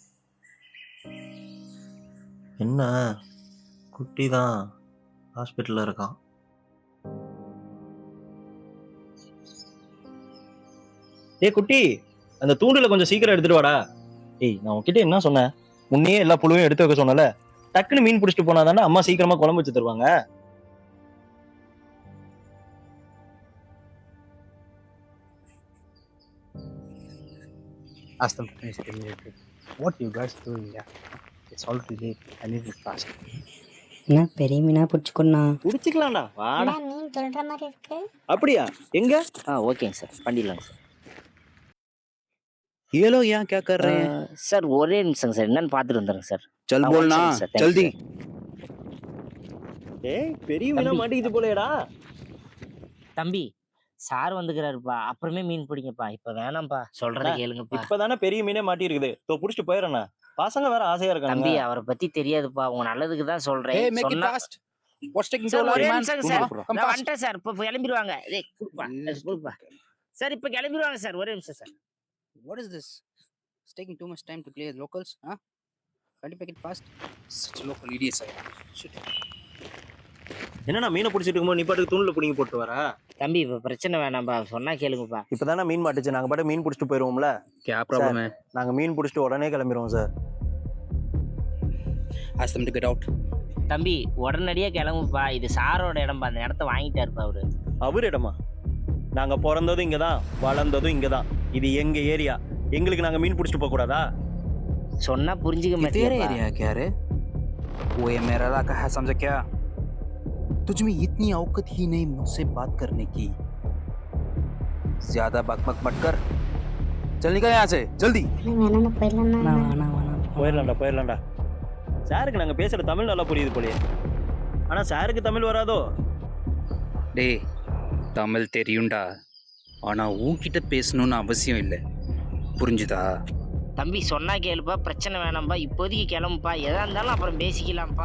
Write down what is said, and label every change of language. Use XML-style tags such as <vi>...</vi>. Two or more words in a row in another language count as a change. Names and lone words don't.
<ta>என்ன குட்டி தான் ஹாஸ்பிட்டலில் இருக்கான். ஏய் குட்டி, அந்த தூண்டில கொஞ்சம் சீக்கிரம் எடுத்துட்டு வாடா. ஏய், நான் உன்கிட்ட என்ன சொன்னேன்? முன்னையே எல்லா புழுவையும் எடுத்து வைக்க சொன்னல. டக்குன்னு மீன் பிடிச்சிட்டு போனாதானே அம்மா சீக்கிரமா குழம்பு வச்சு தருவாங்க.</ta> <en>Ask them to finish it immediately. What you guys doing here? It's already late. I need it fast.</en> <ta>என்ன பெரிய மீனா பிடிச்சிக்கொண்ணா? பிடிச்சிக்கலாம்டா, வாடா. மீன் சொல்ற மாதிரி இருக்கு. அப்படியா? எங்க? ஓகேங்க சார், பண்ணிடலாங்க சார்.</ta> <hi>ये लोग यहाँ क्या कर रहे हैं?</hi> <ta>சார் ஒரே நிமிஷம் சார், என்னன்னு பார்த்துட்டு வந்துடுங்க சார்.</ta> <hi>चल बोलना</hi> <en>sir, thank you,</en> <hi>जल्दी.</hi> <ta>ஏய், பெரிய மீனா தம்பி. மாட்டிக்கிது போலயேடா. தம்பி, சார் வந்துக்கிறாருப்பா, அப்புறமே மீன் பிடிங்கப்பா, இப்ப வேணாம்ப்பா, சொல்றத அண்ணா, கேளுங்கப்பா. இப்பதானே பெரிய மீனே மாட்டி இருக்குது. புடிச்சிட்டு போயிடறேண்ணா. பசங்க வேற ஆசையா இருக்காங்க. தம்பி, அவரை பத்தி தெரியாதுப்பா, உங்க நல்லதுக்கு தான் சொல்றேன்.</ta> <en>Hey, make it</en> <ta>சொன்னா</ta> <en>fast. What's taking so</en> <ta>சார்</ta> <en>long,</en> <ta>ஒரே</ta> <en>man?</en> <ta>நிமிஷம்</ta> <en>Come</en> <ta>சார்,</ta> <en>on, come</en> <ta>நான்</ta> <en>fast.</en> <ta>வந்துட்டேன் சார், இப்ப கிளம்பிடுவாங்க. ஏய் கொடுப்பா, கொடுப்பா சார், இப்ப கிளம்பிடுவாங்க சார், ஒரே நிமிஷம் சார்.</ta> <en>What is this? It's taking too much time to play as locals, huh? Can't you make it fast? Such local idiots I am. Shit.</en> <ta>என்னண்ணா மீனை பிடிச்சிட்டு இருக்கும்போது நீ பாட்டுக்கு தூண்டில பிடிங்கி போட்டு வர? தம்பி, இப்ப பிரச்சனை வேணாம்பா, சொன்னா கேளுங்கப்பா. இப்பதானே மீன் மாட்டுச்சு, நாங்க பாட்டு மீன் பிடிச்சிட்டு போயிருவோம்ல.</ta> <hi>क्या problem है?</hi> <ta>நாங்க மீன் பிடிச்சிட்டு உடனே கிளம்பிடுவோம் சார்.</ta> <en>Ask them to get out.</en> <ta>தம்பி, உடனடியா கிளம்புப்பா, இது சாரோட இடம்பா, அந்த இடத்த வாங்கிட்டாருப்பா அவரு. அவர் இடமா? நாங்க பிறந்ததும் இங்கதான், வளர்ந்ததும் இங்கதான். இது எங்க ஏரியா. எங்களுக்கு நாங்க மீன் பிடிச்சிட்டு போக கூடாதா? சொன்னா புரிஞ்சுக்க</ta> <hi>ये तेरा</hi> <ta>மாட்டேன்.</ta> <hi>एरिया है क्या रे? वो ये मेरा इलाका है, समझे क्या? तुझ में इतनी औकात ही नहीं मुझसे बात करने की. ज्यादा बकबक मत कर. चल निकल यहाँ से जल्दी.</hi> <ta>வேணாம் போயிடலாம். வேணாம் போயிடலாம்டா. சாருக்கு நாங்க பேசுற தமிழ் நல்லா புரியுது போலயே. ஆனா சாருக்கு தமிழ் வராதோ? டேய், தமிழ் தெரியும்டா, ஆனா உன்கிட்ட பேசணும்னு அவசியம் இல்லை, புரிஞ்சுதா? தம்பி, சொன்னா கேளுப்பா, பிரச்சனை வேணாம்பா, இப்போதைக்கு கிளம்புப்பா, எதா இருந்தாலும் அப்புறம் பேசிக்கலாம்ப்பா.</ta>